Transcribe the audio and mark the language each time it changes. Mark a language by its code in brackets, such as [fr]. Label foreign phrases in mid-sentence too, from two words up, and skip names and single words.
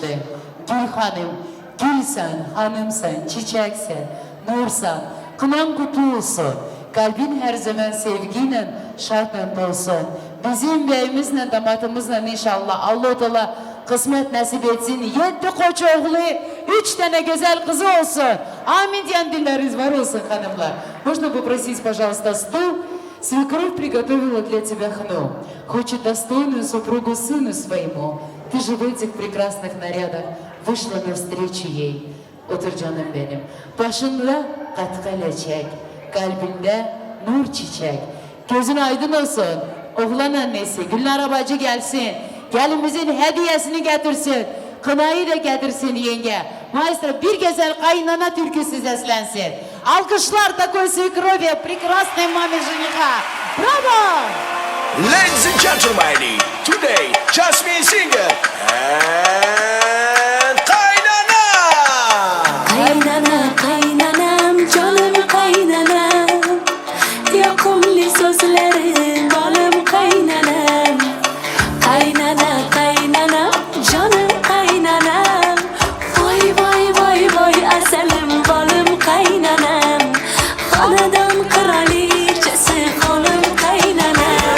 [tr] Gül hanım, gülsen, hanımsan, çiçeksen, nursan, kınan kutlu olsun. Kalbin her zaman sevgiyle, şartla dolsun. Bizim beyimizle, damatımızla inşallah Allah Teala kısmet nasip etsin. 7 koç oğlu, 3 tane güzel kızı olsun. Amin diyen dilleriniz var olsun hanımlar. [ru] Можно попросить, пожалуйста, стул? Свекровь приготовила для тебя хну. Хочет достойную супругу сыну своему. Ты же в этих прекрасных нарядах вышла навстречу ей. [tr] Otur canım benim. Başında katkıyla çek. Kalbinde nur çiçek. Gözün aydın olsun. Oğlan annesi Gülnar Abacı gelsin. Gelinimizin hediyesini getirsin. Kınayı da getirsin yenge. Maestro bir güzel kaynana türküsü seslensin. [ru] Alkışlar такой свекрови, прекрасной маме жениха. Bravo! [en] Ladies and gentlemen, today Jasmine Singer and Kaynana. [tr] Kaynana kaynanam canım kaynanam Yakımlı sözlerin balım kaynanam Kaynana kaynanam canım kaynanam Vay vay vay vay aselim balım kaynanam Anadan kraliçesi balım kaynanam